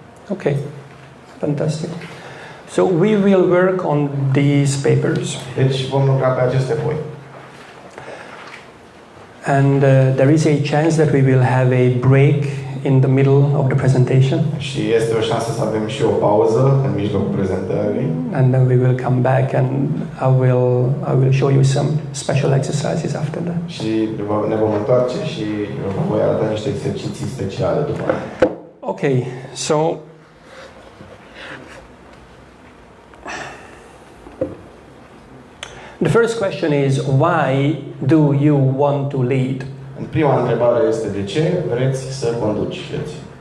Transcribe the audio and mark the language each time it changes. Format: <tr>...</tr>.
<en>Okay. Fantastic. So we will work on these papers.</en> <ro>Deci vom lucra pe aceste foi.</ro> <en>And there is a chance that we will have a break in the middle of the presentation.</en> <ro>Și este o șansă să avem și o pauză în mijlocul prezentării.</ro> <en>And then we will come back and I will show you some special exercises after that.</en> <ro>Și ne vom întoarce și vă voi arăta niște exerciții speciale după aceea.</ro> <en>Okay, so the first question is, why do you want to lead?</en> <ro>Prima întrebare este de ce vreți să conduceți?</ro>